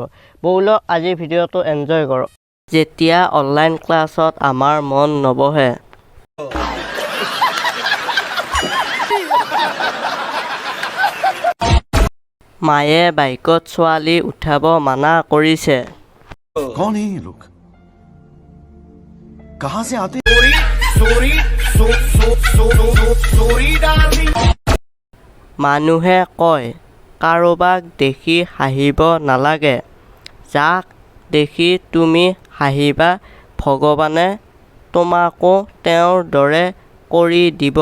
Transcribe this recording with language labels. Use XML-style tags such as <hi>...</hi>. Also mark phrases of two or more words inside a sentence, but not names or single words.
<as>ব'লক আজিৰ ভিডিঅ'টো এনজয় কৰক। যেতিয়া অনলাইন ক্লাছত আমাৰ মন নবহে, মায়ে বাইকত ছোৱালী উঠাব মানা কৰিছে।</as> <hi>कौन है ये लोग? कहां से आते?</hi> <as>মানুহে কয় কাৰোবাক দেখি হাঁহিব নালাগে। যাক দেখি তুমি হাঁহিবা ভগৱানে তোমাকো তেওঁৰ দৰে কৰি দিব।</as>